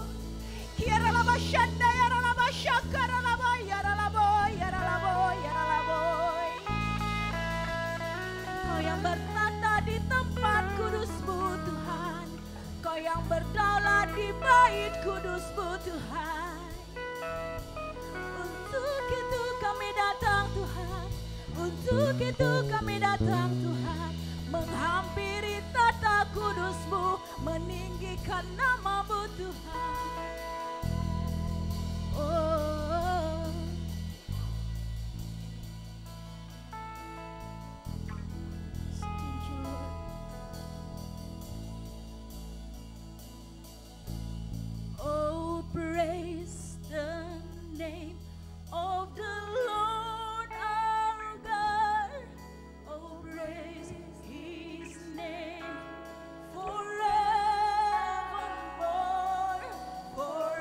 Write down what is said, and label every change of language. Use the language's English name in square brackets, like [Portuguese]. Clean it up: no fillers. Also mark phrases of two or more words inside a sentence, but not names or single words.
[Indonesian] Hiralabashanda yaralabashaka yaralabo yaralabo yaralabo yaralabo. Kau yang bertata di tempat kudus-Mu Tuhan, Kau yang berdaulat di bait kudus-Mu Tuhan. Untuk itu kami datang Tuhan, untuk itu kami datang Tuhan, menghampiri tata kudus-Mu, meninggikan nama-Mu Tuhan. Oh, setuju. [English] Oh, praise the name of the Lord our God. Oh, praise His name forevermore.